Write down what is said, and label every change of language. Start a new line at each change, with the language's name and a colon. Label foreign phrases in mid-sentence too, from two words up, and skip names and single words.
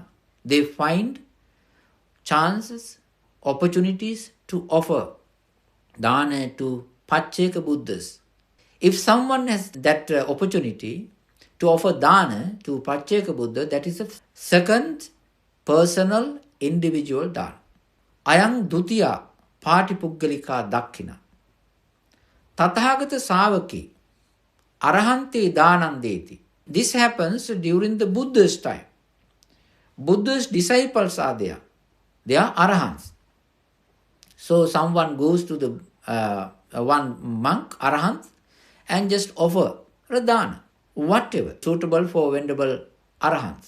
English: They find chances, opportunities to offer dana to
Pali: pacceka Buddhas.
English: If someone has that opportunity to offer dana to
Pali: pacceka Buddha,
English: that is a second personal individual dana.
Pali: Ayam dutiya patipuggalika dakkhiṇa. Tathāgata sāvaki arahante dānam deti.
English: This happens during the Buddha's time. Buddha's disciples are there. They are arahants. So someone goes to the one monk, arahant, and just offer a dana, whatever, suitable for venerable arahants.